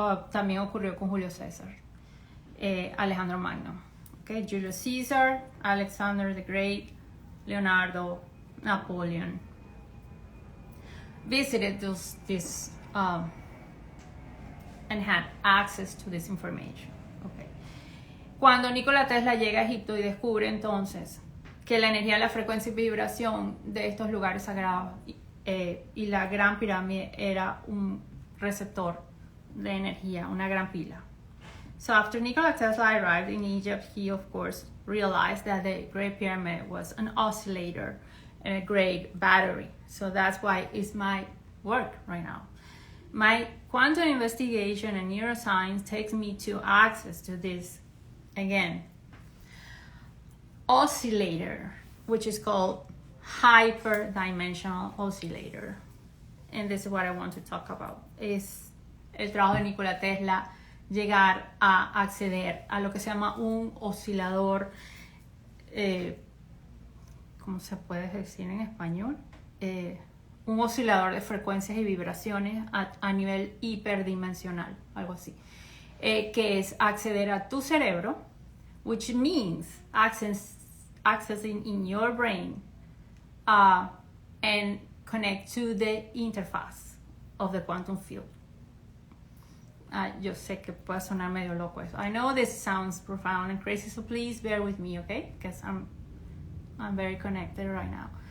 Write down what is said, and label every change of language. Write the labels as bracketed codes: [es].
[es] También ocurrió con Julio César, Alejandro Magno. [en] Okay? Julius Caesar, Alexander the Great, Leonardo, Napoleon visited this and had access to this information. Okay. [es] Cuando Nikola Tesla llega a Egipto y descubre entonces que la energía, la frecuencia y vibración de estos lugares sagrados y la Gran Pirámide era un receptor de energía, una gran pila. [en] So after Nikola Tesla arrived in Egypt, he of course realized that the Great Pyramid was an oscillator and a great battery. So that's why it's my work right now. My quantum investigation and neuroscience takes me to access to this, again, oscillator, which is called hyperdimensional oscillator. And this is what I want to talk about. [es] Es el trabajo de Nikola Tesla llegar a acceder a lo que se llama un oscilador, ¿cómo se puede decir en español? Un oscilador de frecuencias y vibraciones a nivel hiperdimensional, algo así, que es acceder a tu cerebro, [en] which means accessing in your brain and connect to the interface of the quantum field. [es] Yo sé que puede sonar medio loco eso. [en] I know this sounds profound and crazy, so please bear with me, okay? Because I'm very connected right now.